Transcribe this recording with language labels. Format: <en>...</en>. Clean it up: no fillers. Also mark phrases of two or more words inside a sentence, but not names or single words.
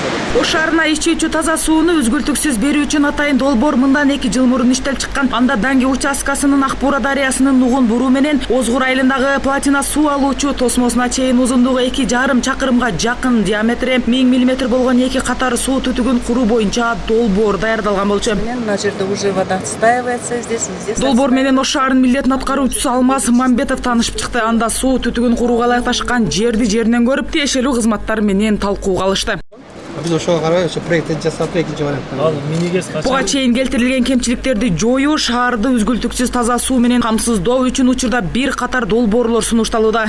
<ky>Ош шаарына ичүүчү таза сууну үзгүлтүксүз берүү үчүн атайын долбоор мындан 2 жыл мурун иштелип чыккан. Анда Данги участкасынын Акбура дарыясынын нугун буруу менен Озгур айылындагы платина суу алуучу тосмосуна чейин узундугу 2,5 чакырымга жакын, диаметри 1000 мм болгон 2 катар суу түтүгүн куруу боюнча долбоор даярдалган болчу.</ky> <ru>На жерде уже вода отстаивается здесь.</ru> <ky>Долбоор менен Ош шаарынын милдетин аткаруучусу Алмаз Мамбетов таанышып чыкты. Анда суу түтүгүн курууга ылайыкташкан жеринен көрүп, тиешелүү кызматтар менен талкууга алышты. Biz ошого карабай, ошо проект жасап, экинчи вариант. Буга чейин келтирилген кемчиликтерди жоюу, шаарды үзгүлтүксүз таза суу менен камсыздоо үчүн учурда бир катар долбоорлор сунушталууда.</ky>